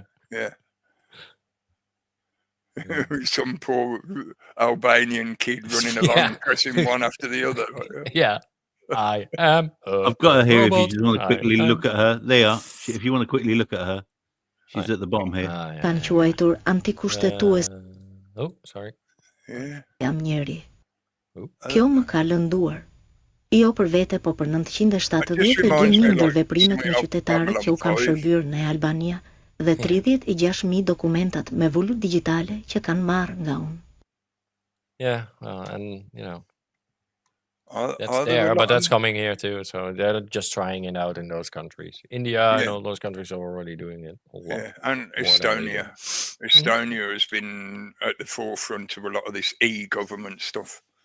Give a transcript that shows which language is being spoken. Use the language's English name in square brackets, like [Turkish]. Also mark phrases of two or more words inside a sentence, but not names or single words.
[English] Yeah. Some poor Albanian kid running along, pressing one after the other. Yeah. I am. I've got her here. robot. If you just want to quickly look at her, there. If you want to quickly look at her, she's at the bottom here. [Albanian] Kanë quajtur antikushtetues. [English] Oh, sorry. [Albanian] Jam njeri. Kjo më ka lënduar. Jo për vete, po për 970 ndër veprimet në qytetarët që u kanë shërbyer në Albania dhe 36.000 dokumentat me vulut digjitale që kanë marrë nga unë. [English] Yeah, and that's there, but that's coming here too. So they're just trying it out in those countries. India and all those countries are already doing it. And Estonia. Estonia has been at the forefront of a lot of this e-government stuff.